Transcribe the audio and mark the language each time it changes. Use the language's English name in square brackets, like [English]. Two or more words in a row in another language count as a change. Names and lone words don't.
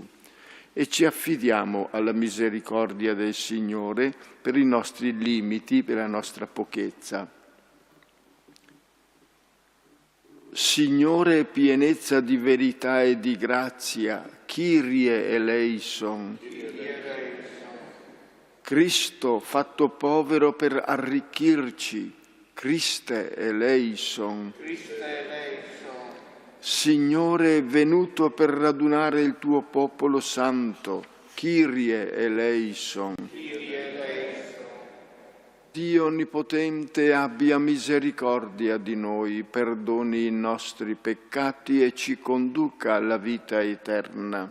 [Italian] E ci affidiamo alla misericordia del Signore per i nostri limiti, per la nostra pochezza. Signore, pienezza di verità e di grazia, [Greek] Κύριε ἐλέησον. [Italian] Cristo fatto povero per arricchirci, [Greek] Χριστὲ ἐλέησον. [Italian] Signore venuto per radunare il tuo popolo santo, [Greek] Κύριε ἐλέησον. [Italian] Dio Onnipotente abbia misericordia di noi, perdoni i nostri peccati e ci conduca alla vita eterna.